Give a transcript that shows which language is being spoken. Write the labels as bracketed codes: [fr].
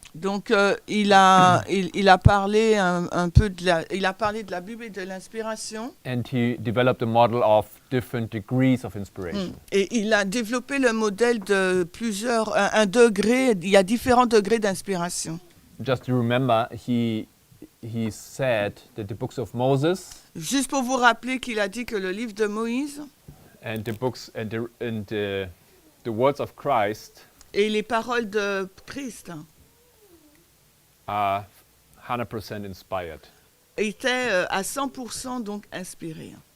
[fr] Donc il a parlé un peu de la Bible et de l'inspiration. [en] And he developed a model of different degrees of inspiration. [fr] Et il a développé le modèle de un degré. Il y a différents degrés d'inspiration. [en] Just to remember, he said that the books of Moses [fr] Juste pour vous rappeler qu'il a dit que le livre de Moïse [en] and the books and the words of Christ [fr] et les paroles de Christ [en] are 100% inspired. [fr] étaient à 100% donc inspirés.